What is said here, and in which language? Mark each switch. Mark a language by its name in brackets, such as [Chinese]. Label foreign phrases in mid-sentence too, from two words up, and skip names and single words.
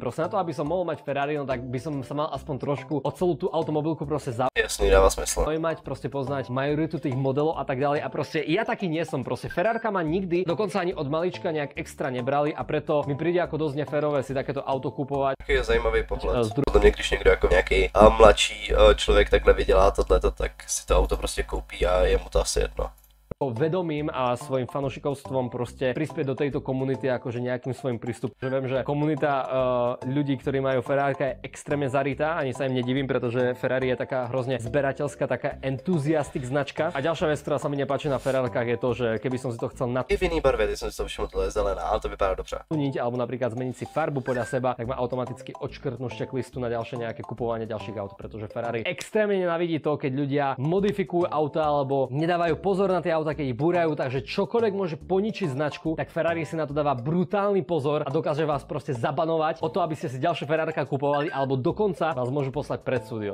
[Slovak] Proste na to, aby som mohol mať Ferrari, no tak by som sa mal aspoň trošku o celú tú automobilku proste [Czech] Jasný, dává smysl. [Slovak] zaujímať, proste poznať majoritu tých modelov a tak ďalej. A proste ja taký nie som. Proste Ferrarka ma nikdy, dokonca ani od malička nejak extra nebrali a preto mi príde ako dosť neférové si takéto auto kupovať. [Czech] Jaký je zajímavý pohled. [Slovak] Z [Czech] Podle mě, když někdo jako nějaký mladší člověk takhle vydělá tohleto, tak si to auto prostě koupí a je mu to asi jedno. [Slovak] Vedomím a svojim fanúšikovstvom proste prispieť do tejto komunity akože nejakým svojim prístupom. Že viem, že komunita ľudí, ktorí majú Ferrárka je extrémne zarytá, ani sa im nedivím, pretože Ferrari je taká hrozne zberateľská, taká entuziastik značka. A ďalšia vec, ktorá sa mi nepáči na Ferrárkach je to, že keby som si to chcel [Czech] I v jiný barvě, ty jsem si to všiml, tohle je zelená, ale to vypadá dobře. [Slovak] natuniť alebo napríklad zmeniť si farbu podľa seba, tak ma automaticky odškrtnú z checklistu na ďalšie nejaké kupovanie ďalších aut, pretože Ferrari extrémne nenávidí to, keď ľudia modifikujú auta alebo nedávajú pozor na tie auta, keď ich búrajú, takže čokoľvek môže poničiť značku, tak Ferrari si na to dáva brutálny pozor a dokáže vás proste zabanovať o to, aby ste si ďalšie Ferrarka kupovali, alebo dokonca vás môžu poslať pred súdio.